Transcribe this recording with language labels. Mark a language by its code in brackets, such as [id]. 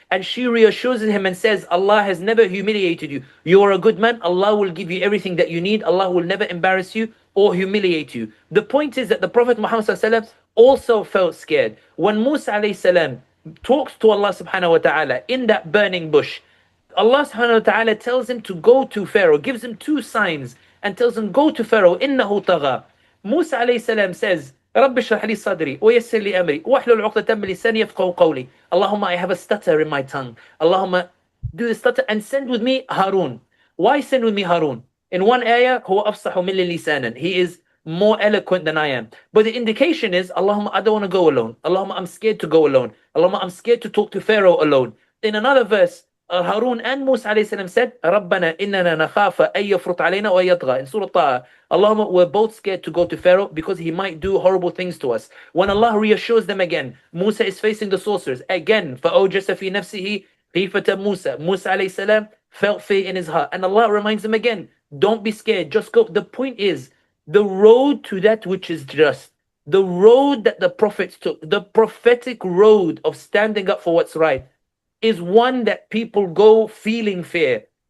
[en] And she reassures him and says, Allah has never humiliated you. You are a good man. Allah will give you everything that you need. Allah will never embarrass you. or humiliate you. The point is that the Prophet Muhammad ﷺ also felt scared. When Musa ﷺ talks to Allah subhanahu wa ta'ala in that burning bush, Allah subhanahu wa ta'ala tells him to go to Pharaoh, gives him two signs and tells him, go to Pharaoh, [ar] إِنَّهُ طَغَى. [en] Musa alayhi salam says, [ar] رَبِّ اشْرَحْ لِي صَدْرِي وَيَسِّرْ لِي أَمْرِي وَاحْلُلْ عُقْدَةً مِّن لِسَانِي يَفْقَهُوا قَوْلِي. [en] Allahumma, I have a stutter in my tongue. Allahumma, do the stutter and send with me Harun. Why send with me Harun? In one ayah, [ar] هو أفصح مني لسانا. [en] He is more eloquent than I am. But the indication is, Allahumma, I don't want to go alone. Allahumma, I'm scared to go alone. Allahumma, I'm scared to talk to Pharaoh alone. In another verse, Harun and Musa alayhi salam said, [ar] رَبَّنَا إِنَّنَا نَخَافَ أَن يَفْرُطْ عَلَيْنَا وَيَطْغَى. [en] In Surah Taha, Allahumma, we're both scared to go to Pharaoh because he might do horrible things to us. When Allah reassures them again, Musa is facing the sorcerers. Again, [ar] فَأَوْجَسَ فِي نَفْسِهِ خِيفَةَ Musa. [en] Musa alayhi salam felt fear in his heart. And Allah reminds him again, don't be scared, just go. The point is, the road to that which is just, the road that the prophets took, the prophetic road of standing up for what's right, is one that people go feeling fear.